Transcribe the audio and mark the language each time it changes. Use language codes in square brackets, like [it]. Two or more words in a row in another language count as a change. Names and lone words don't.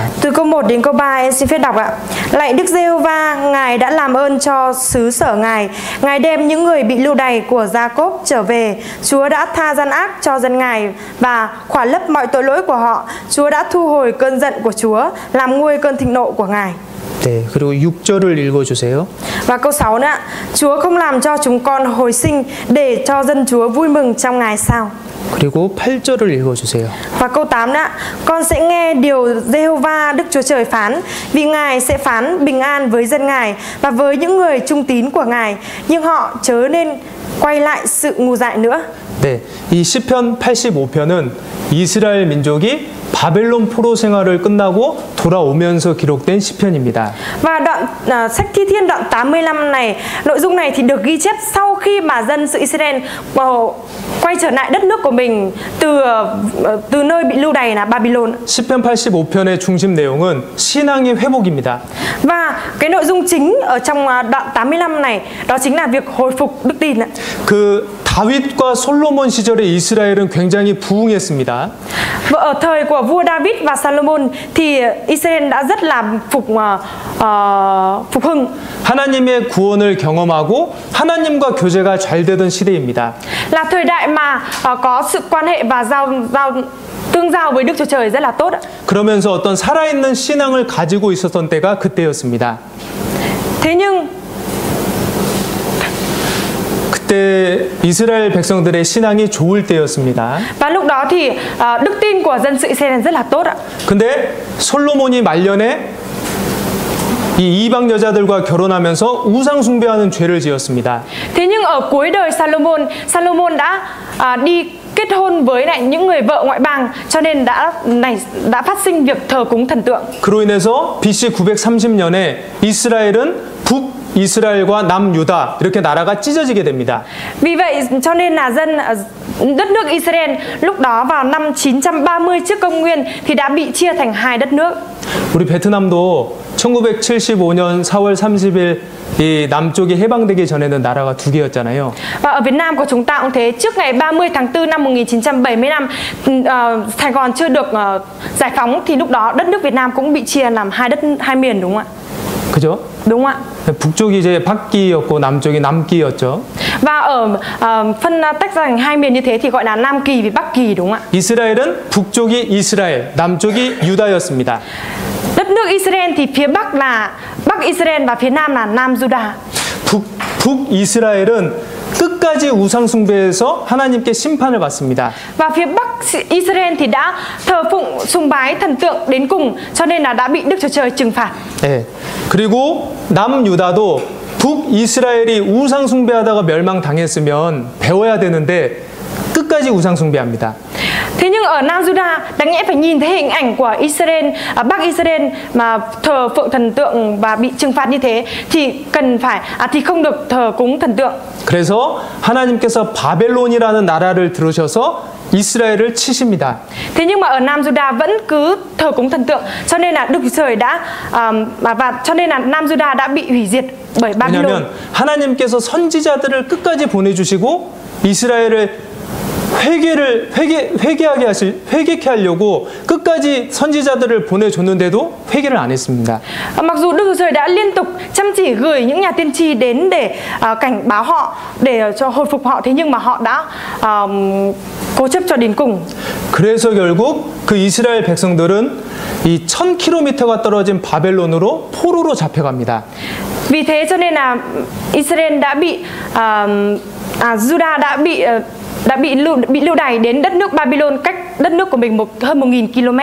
[vi] Từ câu 1 đến câu 3 em xin phép đọc ạ. Lạy Đức Giê-hô-va, Ngài đã làm ơn cho xứ sở Ngài. Ngài đem những người bị lưu đày của Gia-cốp trở về. Chúa đã tha gian ác cho dân Ngài và khỏa lấp mọi tội lỗi của họ. Chúa đã thu hồi cơn giận của Chúa, làm nguôi cơn thịnh nộ của Ngài. [ko] 네, 그리고 6절을 읽어주세요. [vi] Và câu 6 nữa ạ. Chúa không làm cho chúng con hồi sinh để cho dân Chúa vui mừng trong Ngài sao? [ko] 그리고 8절을 읽어주세요. [vi] Và câu 8 nữa, con sẽ nghe điều Giê-hô-va Đức Chúa Trời phán, vì Ngài sẽ phán bình an với dân Ngài và với những người trung tín của Ngài, nhưng họ chớ nên quay lại sự ngu dại nữa. [ko] 네, 이 시편 85편은 이스라엘 민족이 바벨론 포로 생활을 끝나고 돌아오면서 기록된 시편입니다. [vi] Và đoạn sách Thi Thiên đoạn 85 này, nội dung này thì được ghi chép sau khi mà dân sự Israel quay trở lại đất nước của mình từ nơi bị lưu đày là Babylon. [ko] 시편 85편의 중심 내용은 신앙의 회복입니다. [vi] Và cái nội dung chính ở trong đoạn 85 này đó chính là việc hồi phục đức tin. [ko] 그 다윗과 솔로몬 시절의 이스라엘은 굉장히 부흥했습니다. [vi] Và ở thời của vua David và Salomon thì Israel đã rất là phục hưng. [ko] 하나님의 구원을 경험하고 하나님과 교제가 잘 되던 시대입니다. [vi] Là thời đại mà có sự quan hệ và tương giao với Đức Chúa Trời rất là tốt. [ko] 그러면서 어떤 살아있는 신앙을 가지고 있었던 때가 그때였습니다. [vi] Thế nhưng [ko] 그때 이스라엘 백성들의 신앙이 좋을 때였습니다. [vi] và lúc đó thì đức tin của dân sự Israel rất là tốt ạ. [ko] 근데 솔로몬이 말년에 이 이방 여자들과 결혼하면서 우상 숭배하는 죄를 지었습니다. [vi] Thế nhưng ở cuối đời Salomon đã đi kết hôn với lại những người vợ ngoại bang, cho nên đã phát sinh việc thờ cúng thần tượng. [ko] 그로 인해서 BC 930년에 이스라엘은 북 이스라엘과 남유다 이렇게 나라가 찢어지게 됩니다. [vi] Vì vậy cho nên là đất nước Israel lúc đó vào năm 930 trước công nguyên thì đã bị chia thành hai đất nước. [ko] 우리 베트남도 1975년 4월 30일 이 남쪽이 해방되기 전에는 나라가 두 개였잖아요. [vi] Và ở Việt Nam của chúng ta cũng thế, trước ngày 30 tháng 4 năm 1975 Sài Gòn chưa được giải phóng thì lúc đó đất nước Việt Nam cũng bị chia làm hai miền, đúng không ạ? [ko] 그죠? [vi] Đúng ạ. [ko] 북쪽이 이제 bắc 기였고 남쪽이 남기였죠. [vi] Và ở phân tách ra thành hai miền như thế thì gọi là Nam Kỳ và Bắc Kỳ, đúng không ạ? [ko] 이스라엘은 북쪽이 이스라엘, 남쪽이 유다였습니다. [vi] Đất nước Israel thì phía Bắc là Bắc Israel và phía Nam là Nam Juda. [ko] 북이스라엘은 끝까지 우상 숭배해서 하나님께 심판을 받습니다. [vi] Và phía Bắc Israel thì đã thờ phụng sùng bái thần tượng đến cùng, cho nên là đã bị Đức Chúa Trời trừng phạt. [ko] 네. 그리고 남유다도 북이스라엘이 우상 숭배하다가 멸망당했으면 배워야 되는데 끝까지 우상 숭배합니다. [vi] Thế nhưng ở Nam Juda đáng nhẽ phải nhìn thấy hình ảnh của Israel, Bắc Israel mà thờ phượng thần tượng và bị trừng phạt như thế thì thì không được thờ cúng thần tượng. [ko] 그래서 하나님께서 바벨론이라는 나라를 들으셔서 이스라엘을 치십니다. [vi] Thế nhưng mà ở Nam Juda vẫn cứ thờ cúng thần tượng, cho nên là Đức Chúa Trời đã cho nên là Nam Juda đã bị hủy diệt bởi Babylon. [ko] 왜냐하면 하나님께서 선지자들을 끝까지 보내주시고 이스라엘을 회개케 하려고 끝까지 선지자들을 보내줬는데도 회개를 안 했습니다. [vi] Mặc dù Đức Chúa Trời đã liên tục chăm chỉ gửi những nhà tiên tri đến để cảnh báo họ, để cho hồi phục họ, thế nhưng mà họ đã cố chấp cho đến cùng. [ko] 그래서 결국 그 이스라엘 백성들은 이 1000km가 떨어진 바벨론으로 포로로 잡혀갑니다. [vi] Vì thế cho nên là Israel đã bị Juda đã bị lưu đày đến đất nước Babylon, cách đất nước của mình hơn 1000 km.